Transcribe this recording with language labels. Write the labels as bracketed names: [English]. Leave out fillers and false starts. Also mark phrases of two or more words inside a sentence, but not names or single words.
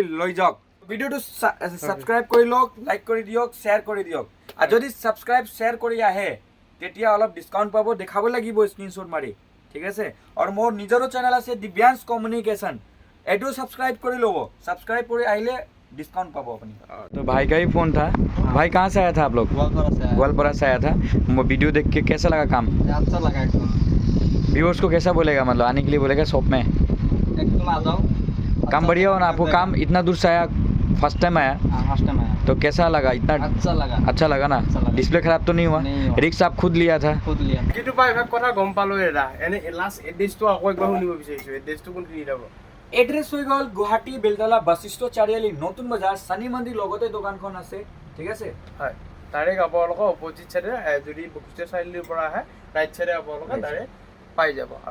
[Assamese] লৈ যাওক ভিডিওটো সাবস্ক্রাইব কৰি লওক লাইক কৰি দিয়ক শেয়াৰ কৰি দিয়ক আৰু যদি [English] subscribe share [Assamese] কৰি আহে তেতিয়া অলপ ডিসকাউন্ট পাব দেখাব লাগিব স্ক্ৰিনশ্বট মাৰি ঠিক আছে আৰু মোৰ নিজৰো চেনেল আছে দিব্যাঞ্জ কমিউনিকেশ্যন এটো সাবস্ক্রাইব কৰি লব সাবস্ক্রাইব কৰি আহিলে [Hindi] डिस्काउंट पाबो अपनी तो भाई का ही फोन था भाई कहाँ से आया था आप लोग ग्वालपारा से आया था वीडियो देख के कैसा लगा काम अच्छा लगा एकदम व्यूअर्स को कैसा बोलेगा मतलब आने के लिए बोलेगा शॉप में एकदम आ जाओ काम बढ़िया हो ना आपको काम इतना दूर से आया [English] first time [Hindi] आया तो कैसा लगा इतना अच्छा लगा ना डिस्प्ले खराब तो नहीं हुआ रिक्स आप खुद लिया था [Assamese] কিন্তু পাই ভাগ কথা গম পালো এৰা এনে লাষ্ট এড্ৰেছটো আকৌ একবাৰ শুনিব বিচাৰিছো এড্ৰেছটো কোনখিনি যাব এড্ৰেছ হৈ গ'ল গুৱাহাটী বেলতলা বশিষ্ঠ চাৰিআলি নতুন বজাৰ শনি মন্দিৰ লগতে দোকানখন আছে ঠিক আছে হয় তাৰে আপোনালোকৰ [English] opposite side [Assamese] যদি বশিষ্ঠ চাৰিআলিৰ পৰা আহে [English] right side [Assamese] আপোনালোকে তাৰে পাই যাব আৰু